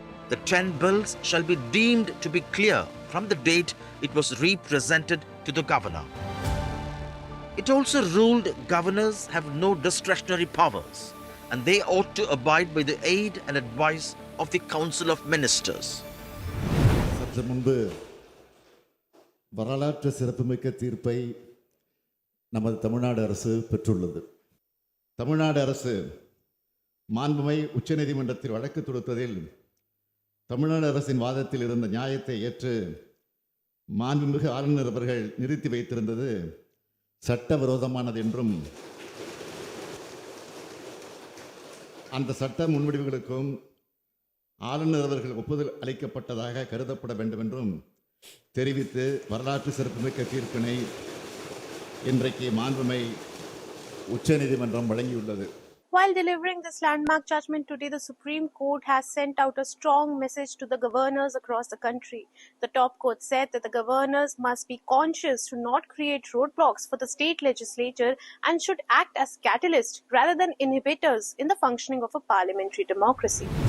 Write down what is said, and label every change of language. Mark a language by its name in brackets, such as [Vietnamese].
[English] The 10 bills shall be deemed to be clear from the date it was represented to the governor. It also ruled governors have no discretionary powers, and they ought to abide by the aid and advice of the Council of Ministers. [Tamil] சற்று முன்பு வரலாற்று சிறப்புமிக்க தீர்ப்பை நமது தமிழ்நாடு அரசு பெற்றுள்ளது. தமிழ்நாடு அரசு மாண்புமிகு உச்சநீதிமன்றத்தில் வழக்கு தொடுத்ததில் தமிழ்நாடு அரசின் வாதத்தில் இருந்த நியாயத்தை ஏற்று மாண்புமிகு ஆளுநர் அவர்கள் நிறுத்தி வைத்திருந்தது சட்டவிரோதமானது என்றும் அந்த சட்ட முன்வடிவுகளுக்கும் ஆளுநர் அவர்கள் ஒப்புதல் அளிக்கப்பட்டதாக கருதப்பட வேண்டும் என்றும் தெரிவித்து வரலாற்று சிறப்புமிக்க தீர்ப்பினை இன்றைக்கு மாண்புமிகு உச்சநீதிமன்றம் வழங்கியுள்ளது. [English] While delivering this landmark judgment today, the Supreme Court has sent out a strong message to the governors across the country. The top court said that the governors must be conscious to not create roadblocks for the state legislature and should act as catalysts rather than inhibitors in the functioning of a parliamentary democracy.